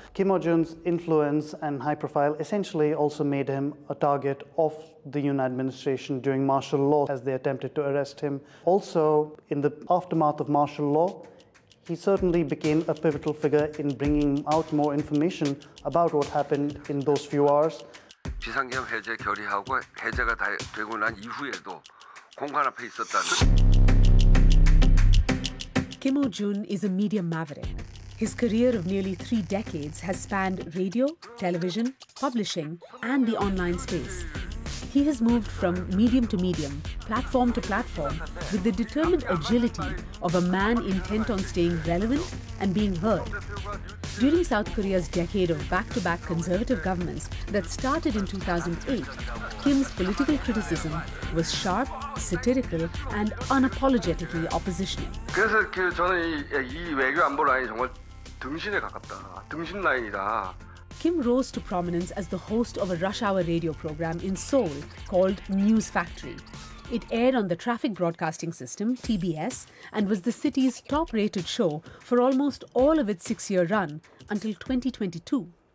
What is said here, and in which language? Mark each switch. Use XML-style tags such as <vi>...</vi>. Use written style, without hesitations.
<en>Kim Il-jun's influence and high profile essentially also made him a target of the Yoon administration during martial law as they attempted to arrest him. Also, in the aftermath of martial law, he certainly became a pivotal figure in bringing out more information about what happened in those few hours.</en> <ko>비상계엄 해제 결의하고 해제가 다 되고 난 이후에도 공간 앞에 있었다는.</ko> <en>Kim Il-jun is a media maverick. His career of nearly three decades has spanned radio, television, publishing, and the online space. He has moved from medium to medium, platform to platform, with the determined agility of a man intent on staying relevant and being heard. During South Korea's decade of back-to-back conservative governments that started in 2008, Kim's political criticism was sharp, satirical, and unapologetically oppositional.</en> <ko>그래서 그 저는 이 외교 안보 라인이 정말 등신에 가깝다. 등신 라인이다.</ko> <en>Kim rose to prominence as the host of a rush hour radio program in Seoul called News Factory. It aired on the traffic broadcasting system, TBS, and was the city's top-rated show for almost all of its six-year run until 2022.</en>